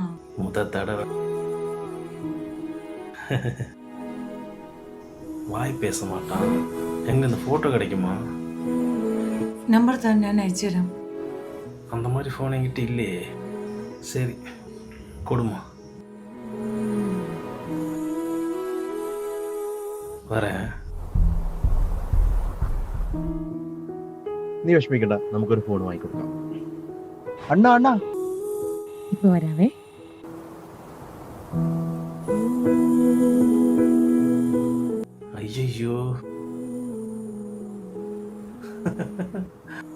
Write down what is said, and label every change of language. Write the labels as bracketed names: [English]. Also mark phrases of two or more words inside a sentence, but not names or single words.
[Tamil] முத தடவ. வாய் பேச மாட்டான். எங்க இந்த ஃபோட்டோ கிடைக்குமா? நம்பர் தான் நான் அയച്ചുതരാം. அந்த மாதிரி ஃபோன் என்கிட்ட இல்லையே. சரி, கொடுமா. வரேன். [Malayalam] നീ വിഷമിക്കണ്ട, നമുക്കൊരു ഫോൺ വാങ്ങിക്കൊടുക്കാം. അണ്ണാ അണ്ണാ ഇപ്പൊ വരാവേ. [Tamil] ஐயையோ!